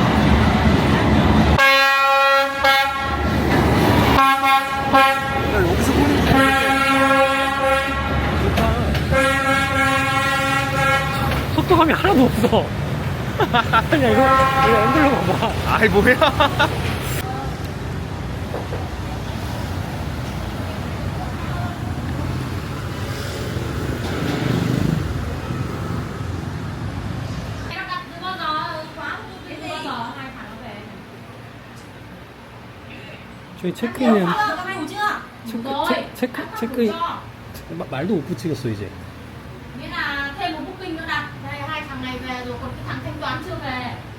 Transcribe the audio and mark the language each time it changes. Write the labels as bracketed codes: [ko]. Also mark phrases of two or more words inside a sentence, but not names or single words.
[ko] 야, 여기서 보는 게 속도감이 하나도 없어. 야 이거 앵글로 봐봐. 아이 뭐야? [vi] Nó đặt từ bao giờ? Khóa từ bao giờ? Hai thằng nó về. [ko] 저희 체크인은 [vi] Các anh ngủ chưa? [ko] 체크 말도 못 붙이겠어 이제. [vi] Nghĩa là thêm một booking nữa đặt. Đây hai thằng này về rồi còn cái thằng thanh toán chưa về.